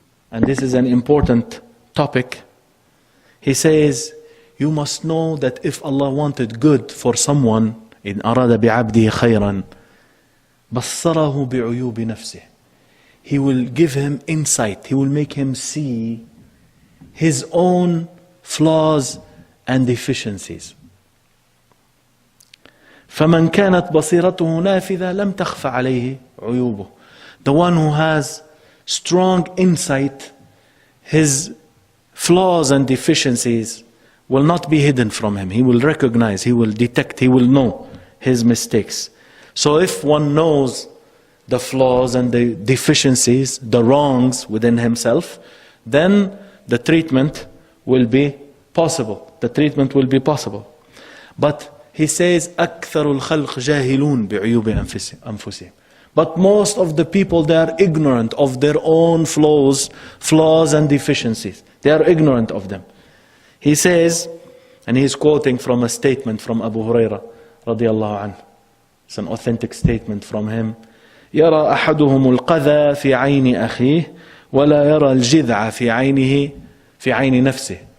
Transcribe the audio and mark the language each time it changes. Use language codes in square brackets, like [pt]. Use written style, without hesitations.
[en] And this is an important topic. He says, you must know that if Allah wanted good for someone, [ar] إن أراد بعبده خيرا بصره بعيوب نفسه. [en] He will give him insight. He will make him see his own flaws and deficiencies. [ar] فمن كانت بصيرته نافذة لم تخف عليه عيوبه. [en] The one who has strong insight, his flaws and deficiencies will not be hidden from him. He will recognize, he will detect, he will know his mistakes. So if one knows the flaws and the deficiencies, the wrongs within himself, then the treatment will be possible. The treatment will be possible. But he says, [ar] أكثر الخلق جاهلون بعيوب أنفسهم. [en] But most of the people, they are ignorant of their own flaws and deficiencies. They are ignorant of them. He says, and he's quoting from a statement from Abu Huraira radiallahu anhu. It's an authentic statement from him. [ar] يرى أحدهم القذى في عين أخيه ولا يرى الجذع في عين نفسه.